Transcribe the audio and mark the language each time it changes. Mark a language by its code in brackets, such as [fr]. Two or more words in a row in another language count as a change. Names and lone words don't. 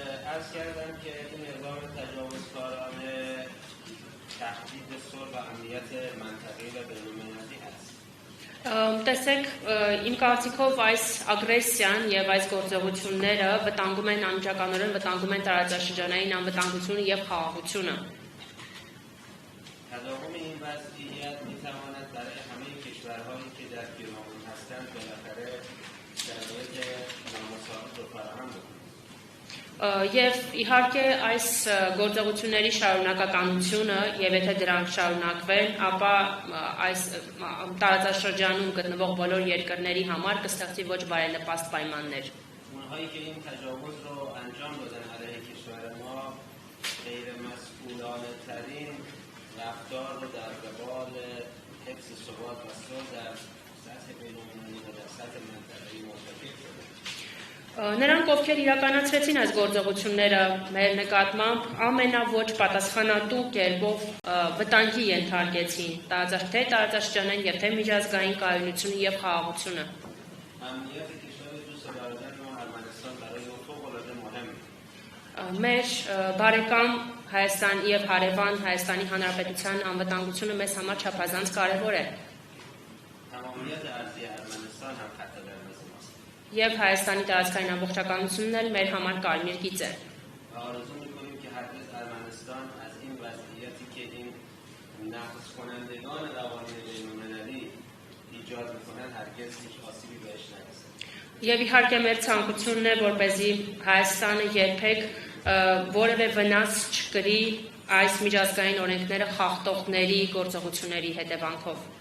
[fa] عرض کردم که این اقدام تجاوزکارانه تهدید صلح و امنیت منطقه‌ای و بین‌المللی است. [hy] Տեսեք, իմ կարծիքով այս ագրեսիան եւ այս գործողությունները վտանգում են անմիջականորեն վտանգում են տարածաշրջանային անվտանգությունը եւ խաղաղությունը։ [fa] تداوم این وضعیت می‌تواند برای همه کشورهایی که در پیرامون هستند بالاخره شرایط نامساعد رو فراهم بکند. [hy] Եվ իհարկե այս գործողությունների շարունակականությունը եւ եթե դրանք շարունակվեն, ապա այս տարածաշրջանում գտնվող բոլոր երկրների համար կստեղծի ոչ բարենպաստ պայմաններ։ [fa] اونهایی که این تجاوز رو انجام دادن علیه کشور ما غیر مسئولانه ترین رفتار رو در قبال حفظ ثبات و صلح در سطح بین‌المللی و در سطح منطقه‌ای مرتکب شدن. [hy] Նրանք, ովքեր իրականացրեցին այս գործողությունները մեր նկատմամբ, ամենաոչ պատասխանատու կերպով վտանգի ենթարկեցին թե տարածաշրջանային եւ թե միջազգային կայունությունը եւ խաղաղությունը։ [fa] امنیت کشور دوست برادر ما ارمنستان برای ما فوق‌العاده مهمه. [hy] Մեր բարեկամ Հայաստան եւ հարևան Հայաստանի Հանրապետության անվտանգությունը մեզ համար չափազանց կարեւոր է։ [fa] تمامیت ارضی ارمنستان هم خط قرمز ماست. [hy] Եվ Հայաստանի տարածքային ամբողջականությունն էլ մեր համար կարմիր գիծ է։ [fa] و آرزو می‌کنیم که هرگز ارمنستان از این وضعیتی که این نقض کنندگان قوانین بین‌المللی ایجاد می‌کنند هرگز هیچ آسیبی بهش نرسد. [hy] Եվ իհարկե մեր ցանկությունն է, որպեսզի Հայաստանը երբեք որևէ վնաս չկրի այս միջազգային օրենքները խախտողների գործողությունների հետևանքով։